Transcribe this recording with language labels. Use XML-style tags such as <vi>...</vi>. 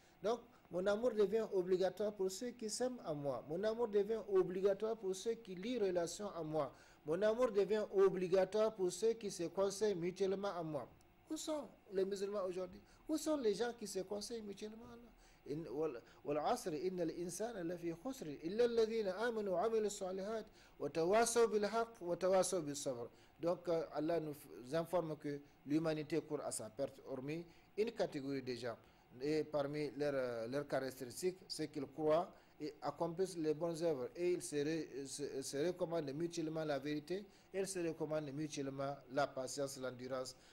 <fr>Donc, mon amour devient obligatoire pour ceux qui s'aiment à moi. Mon amour devient obligatoire pour ceux qui lient relation à moi. Mon amour devient obligatoire pour ceux qui se conseillent mutuellement à moi. Où sont les musulmans aujourd'hui? Où sont les gens qui se conseillent mutuellement à Allah?</fr> <ar>والعصر إن الإنسان لفي خسر إلا الذين آمنوا وعملوا الصالحات وتواصوا بالحق وتواصوا بالصبر.</ar> <fr>Donc Allah nous informe que l'humanité court à sa perte, hormis une catégorie de gens. Et parmi leurs caractéristiques, c'est qu'ils croient et accomplissent les bonnes œuvres. Et ils se recommandent mutuellement la vérité, et ils se recommandent mutuellement la patience, l'endurance.</fr>